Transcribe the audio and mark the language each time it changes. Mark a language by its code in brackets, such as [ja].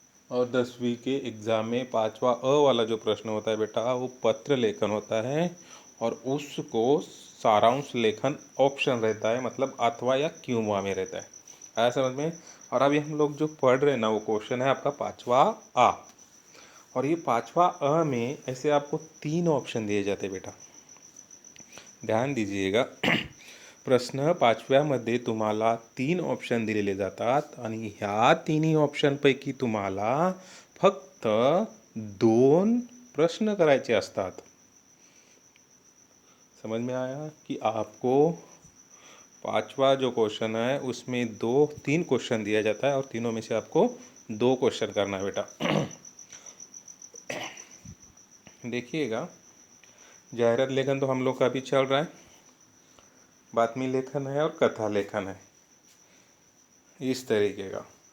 [hi] और 10वीं के एग्ज़ाम में 5वां अ वाला जो प्रश्न होता है बेटा, वो पत्र लेखन होता है और उसको सारांश लेखन ऑप्शन रहता है, मतलब अथवा या क्यों में रहता है। आया समझ में? और अभी हम लोग जो पढ़ रहे हैं ना, वो क्वेश्चन है आपका 5वां आ, और ये 5वां अ में ऐसे आपको 3 ऑप्शन दिए जाते बेटा। ध्यान दीजिएगा। [mr] प्रश्न 5व्यामध्ये तुम्हाला 3 ऑप्शन दिलेले जातात आणि ह्या तिन्ही ऑप्शनपैकी तुम्हाला फक्त 2 प्रश्न करायचे असतात। [hi] समझ में आया कि आपको 5वां जो क्वेश्चन है उसमें 3 क्वेश्चन दिया जाता है और तीनों में से आपको 2 क्वेश्चन करना है बेटा। देखिएगा, जाहिरात लेखन तो हम लोग का अभी चल रहा है, बातमी लेखन है और कथा लेखन है, इस तरीके का।